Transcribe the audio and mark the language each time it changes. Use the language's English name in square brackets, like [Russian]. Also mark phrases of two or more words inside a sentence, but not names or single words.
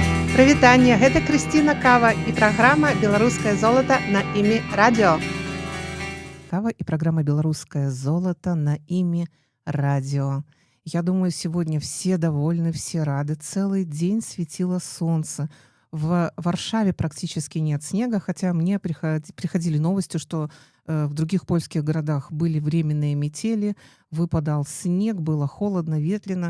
[Belarusian] Прывітанне, гэта Крысціна Кава і праграма «Беларускае золата» на імі радыё. [Russian] Кава и программа «Белорусское золото» на ими радио. Я думаю, сегодня все довольны, все рады. Целый день светило солнце. В Варшаве практически нет снега, хотя мне приходили новости, что в других польских городах были временные метели, выпадал снег, было холодно, ветрено.